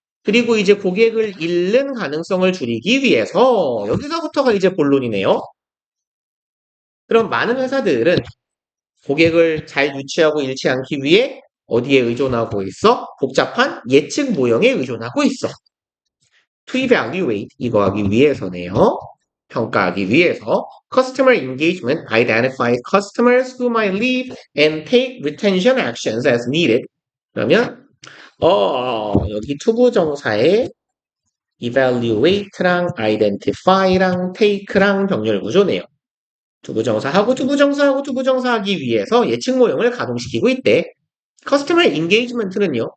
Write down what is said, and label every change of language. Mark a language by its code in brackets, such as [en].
[ko] 그리고 이제 고객을 잃는 가능성을 줄이기 위해서 여기서부터가 이제 본론이네요. 그럼 많은 회사들은 고객을 잘 유치하고 잃지 않기 위해 어디에 의존하고 있어? 복잡한 예측 모형에 의존하고 있어. [en] To evaluate [ko] 이거 하기 위해서네요. 평가하기 위해서 [en] customer engagement identifies customers who might leave and take retention actions as needed. [ko] 그러면 여기 투부정사에 evaluate랑 identify랑 take랑 병렬 구조네요. 투부정사하고 투부정사하고 투부정사하기 위해서 예측 모형을 가동시키고 있대. [en] Customer engagement는요.